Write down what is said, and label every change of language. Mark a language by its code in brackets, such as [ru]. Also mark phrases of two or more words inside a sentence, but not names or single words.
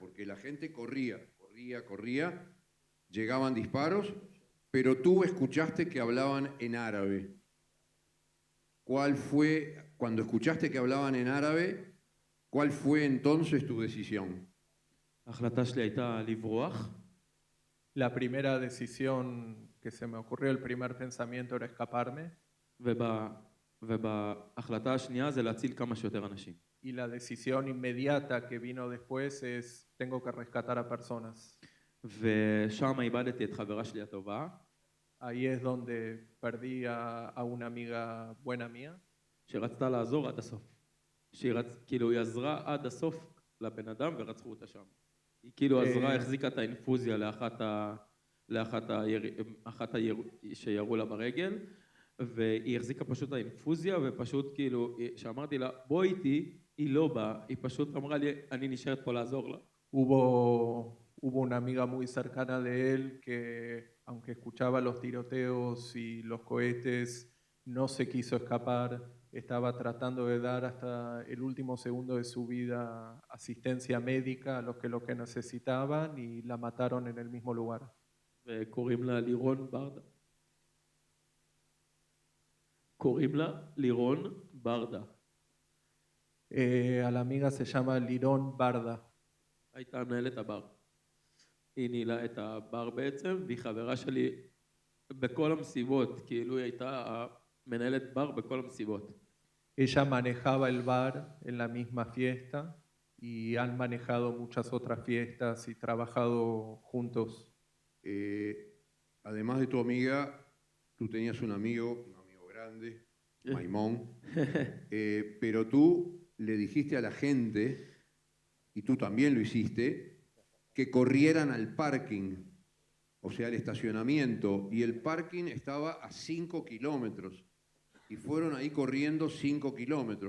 [es] Porque la gente corría, llegaban disparos, pero tú escuchaste que hablaban en árabe. ¿Cuál fue, cuando escuchaste que hablaban en árabe, ¿Cuál fue entonces tu decisión? [he] ההחלטה שלי הייתה לברוח, [es] La primera decisión que se me ocurrió, el primer pensamiento era escaparme. [he] ובהחלטה השנייה זה להציל כמה שיותר אנשים. [es] Y la decisión inmediata que vino después es, tengo que rescatar a personas. [he] ושם איבדתי את חברה שלי הטובה, [es] Ahí es donde perdí a una amiga buena mía, [he] שרצתה לעזור עד הסוף. כאילו היא עזרה עד הסוף לבן אדם ורצחו אותה שם. היא כאילו עזרה, החזיקה את האינפוזיה לאחת שירו לה ברגל, והיא החזיקה פשוט את האינפוזיה, ופשוט כאילו, שאמרתי לה, בוא איתי, היא לא באה, היא פשוט אמרה לי, אני נשארת פה לעזור לה. [es] Hubo una amiga muy cercana de él que, aunque escuchaba los tiroteos y los cohetes, no se quiso escapar, estaba tratando de dar hasta el último segundo de su vida asistencia médica a los que lo que necesitaban y la mataron en el mismo lugar. [he] וקוראים לה לירון ברדה. קוראים לה לירון ברדה. [es] A la amiga se llama Lirón Barda. [he] הייתה מנהלת הבר. היא ניהלה את הבר בעצם, והיא חברה שלי בכל המסיבות, כאילו היא הייתה מנהלת בר בכל המסיבות. [es] Ella manejaba el bar en la misma fiesta y han manejado muchas otras fiestas y trabajado juntos. Además de tu amiga, tú tenías un amigo grande, Maimón, pero tú le dijiste a la gente, y tú también lo hiciste, que corrieran al parking, o sea, al estacionamiento, y el parking estaba a 5 kilómetros, y fueron ahí corriendo 5 kilómetros.